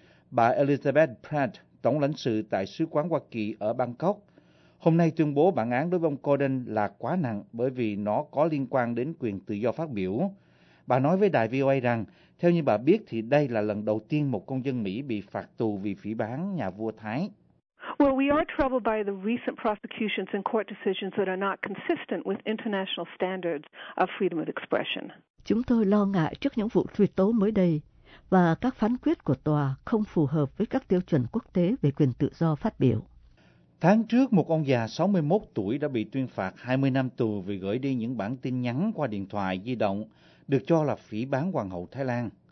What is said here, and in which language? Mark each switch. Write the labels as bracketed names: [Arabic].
[Vietnamese] Bà Elizabeth Pratt, tổng lãnh sự tại Sứ quán Hoa Kỳ ở Bangkok, hôm nay tuyên bố bản án đối với ông Gordon là quá nặng bởi vì nó có liên quan đến quyền tự do phát biểu, Bà nói với đài VOA rằng, theo như bà biết thì đây là lần đầu tiên một công dân Mỹ bị phạt tù vì phỉ báng nhà vua Thái. [English] Well, we are troubled by the recent prosecutions and court decisions that are not consistent with international standards of freedom of expression. [Vietnamese] Chúng tôi lo ngại trước những vụ truy tố mới đây và các phán quyết của tòa không phù hợp với các tiêu chuẩn quốc tế về quyền tự do phát biểu. Tháng trước, một ông già 61 tuổi đã bị tuyên phạt 20 năm tù vì gửi đi những bản tin nhắn qua điện thoại di động, được cho là phỉ báng Hoàng hậu Thái Lan.